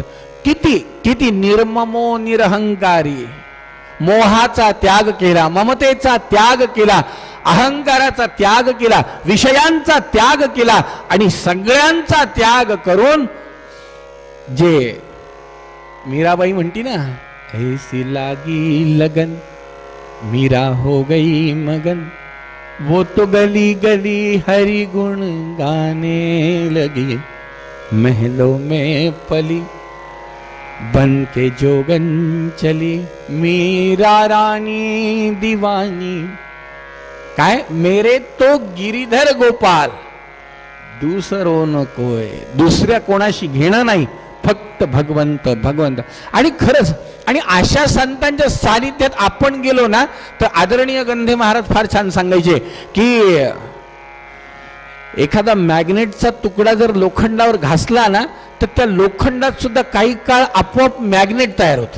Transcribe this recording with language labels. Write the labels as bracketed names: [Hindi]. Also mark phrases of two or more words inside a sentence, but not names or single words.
[Marathi] किती किती निर्ममो निरहंकारी, मोहाचा त्याग केला, ममतेचा त्याग केला, अहंकाराचा त्याग केला, विषयांचा त्याग केला आणि सगळ्यांचा त्याग करून जे मीराबाई म्हणती ना, [Hindi] ऐसी लागी लगन मीरा हो गई मगन, वो तो गली गली हरि गुण गाने लगी, महलों में पली बन के जोगन चली, मीरा रानी दीवानी. [Marathi] काय [Hindi] मेरे तो गिरीधर गोपाल, [Marathi] दुसरो नकोय, दुसऱ्या कोणाशी घेणं नाही, फक्त भगवंत भगवंत. आणि खरंच, आणि अशा संतांच्या सानिध्यात आपण गेलो ना तर आदरणीय गंधे महाराज फार छान सांगायचे की एखादा मॅग्नेटचा तुकडा जर लोखंडावर घासला ना तर त्या लोखंडात सुद्धा काही काळ आपोआप मॅग्नेट तयार होतं.